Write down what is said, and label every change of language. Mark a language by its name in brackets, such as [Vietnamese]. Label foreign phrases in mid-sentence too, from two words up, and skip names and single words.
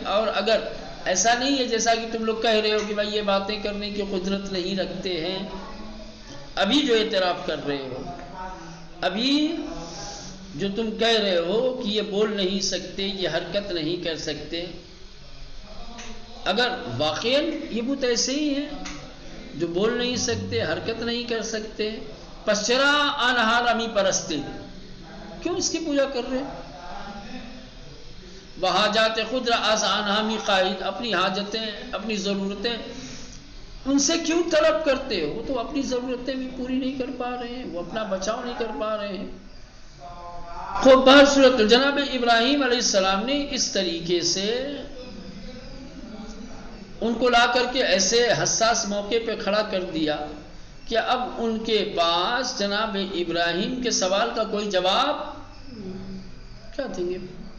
[Urdu] اور اگر ایسا نہیں ہے جیسا کہ تم لوگ کہہ رہے ہو کہ بھائی یہ باتیں کرنے کی قدرت نہیں رکھتے ہیں، ابھی جو اعتراف کر رہے ہو، ابھی جو تم کہہ رہے ہو کہ یہ بول نہیں سکتے، یہ حرکت نہیں کر سکتے، اگر واقعاً یہ بت ایسے ہی ہیں جو بول نہیں سکتے، حرکت نہیں کر سکتے، [Persian] پس چرا آنہا رامی پرستے، [Urdu] کیوں اس کی پوجا کر رہے؟ [Persian] وحاجات خود را از آنہا می قائد، [Urdu] اپنی حاجتیں، اپنی ضرورتیں ان سے کیوں طلب کرتے ہو؟ تو اپنی ضرورتیں بھی پوری نہیں کر پا رہے ہیں، وہ اپنا بچاؤ نہیں کر پا رہے ہیں. خوب بہر صورت جناب ابراہیم علیہ السلام نے اس طریقے سے ان کو لا کر کے ایسے حساس موقع پہ کھڑا کر دیا کہ اب ان کے پاس جناب ابراہیم کے سوال کا کوئی جواب کیا دیں گے.